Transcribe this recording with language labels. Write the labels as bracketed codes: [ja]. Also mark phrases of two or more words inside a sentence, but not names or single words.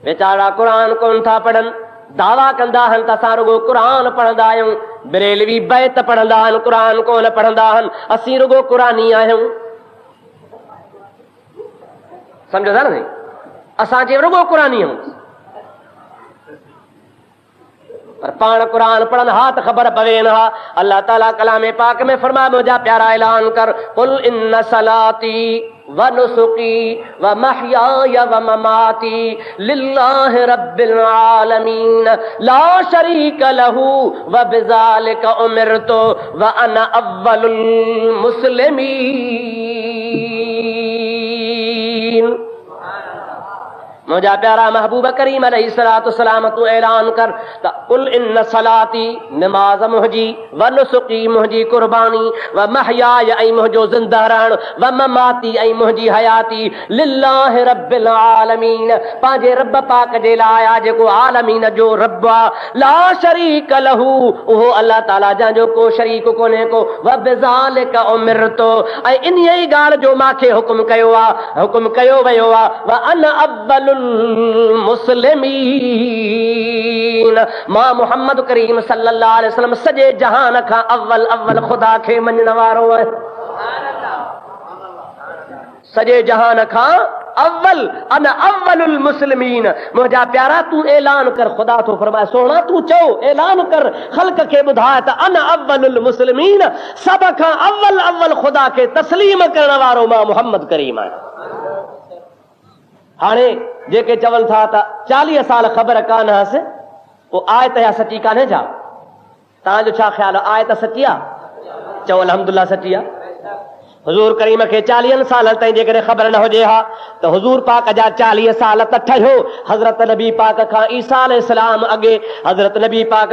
[sd] वीचारा क़ुरान कोन था पढ़नि, दावा कंदा आहिनि त असां रुगो क़ुरान पढ़ंदा आहियूं, बरेलवी बैत पढ़ंदा आहिनि, क़ुरान कोन पढ़ंदा आहिनि, असीं रुगो क़ुरानी आहियूं। सम्झो था न? असां जे रुगो क़ुरानी आहियूं, पर पाण क़ुरान पढ़नि हा त ख़बर पवे न हा। अल्लाह ताला कलाम पाक में फरमाए, मुंहिंजा प्यारा ऐलान कर, [ar] قل إن صلاتي ونسكي ومحياي ومماتي لله رب العالمين لا شريك له وبذلك أمرت وأنا أول المسلمين. [sd] मुझा प्यारा महबूब करीम [ar] عليه الصلاة والسلام [sd] तू ऐलान कर त [ar] قل إن صلاتي [sd] नमाज मुहजी [ar] ونسكي [sd] मुहजी कुर्बानी [ar] ومحياي [sd] ऐ मुहजो जिंदा रहण [ar] ومماتي [sd] ऐ मुहजी हयाती [ar] لله رب العالمين [sd] पांजे रब पाक जे लाया जेको आलमीन जो रब [ar] لا شريك له [sd] ओहो अल्लाह ताला जो को शरीक कोने को [ar] وبذلك أمرت [sd] ऐ इन यही गाल जो माखे हुक्म कयो वयो [ar] وأنا أول مسلمين [sd] मां मोहम्मद करीम [ar] صلى الله عليه وسلم [sd] सजे जहान खां अव्वल खुदा खे मञण वारो है। सजे जहान खां [ar] أنا أول المسلمين [sd] मुझा प्यारा तू ऐलान कर खुदा तो फरमाए सोना तू चो ऐलान कर खल्क के बुधाए त [ar] أنا أول المسلمين [sd] सब खां अव्वल खुदा के तस्लीम करण वारो मां मोहम्मद करीम है। हाणे जेके चवनि था त 40 साल ख़बर कान हस वो आयत या सची कान्हे छा तव्हांजो छा ख्याल आहे आयत सची आहे चओ अल्हम्दुलिल्लाह सची आहे। हुजूर करीम खे 40 साल ताईं जेकॾहिं ख़बर न हुजे हा त हुजूर पाक जा 40 साल त ठहियो हज़रत नबी पाक खां ईसा अलैहिस्सलाम अॻे हज़रत नबी पाक